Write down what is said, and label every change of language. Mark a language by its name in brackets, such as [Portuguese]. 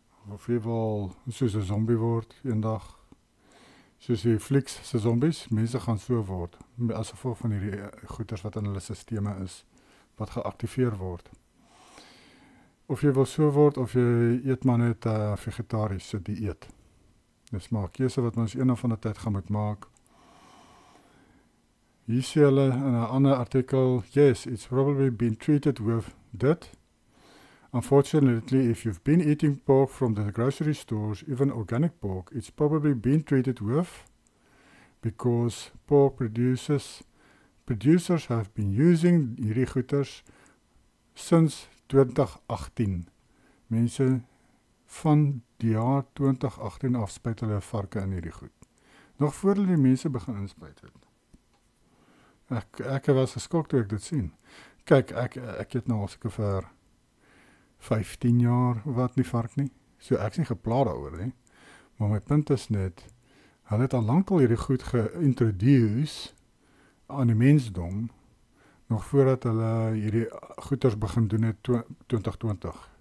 [Afrikaans] Of jy wil soos 'n zombie word eendag, soos die flieks se zombies, mense gaan so word, as gevolg van hierdie goeters wat in hulle sisteme is, wat geaktiveer word. Of jy wil so word, of jy eet maar net vegetariese dieet. Dis maar 'n keuse wat ons een of ander tyd gaan moet maak. Hier sê hulle in 'n ander artikel, [English] yes, it's probably been treated with [Afrikaans] dit. [English] Unfortunately, if you've been eating pork from the grocery stores, even organic pork, it's probably been treated with, because pork producers have been using [Afrikaans] hierdie goeters [English] since 2018. [Afrikaans] Mense van die jaar 2018 af spuit hulle varke in hierdie goed. Nog voor hulle die mense begin inspuit het. Ek was geskok toe ek dit sien. Kyk, ek het nou al seker vir 15 jaar wat nie vark nie. So ek is nie geplaag daaroor nie. Maar my punt is net, hulle het al lank al hierdie goed geïntroduce aan die mensdom, nog voordat hulle hierdie goeders begin doen het 2020.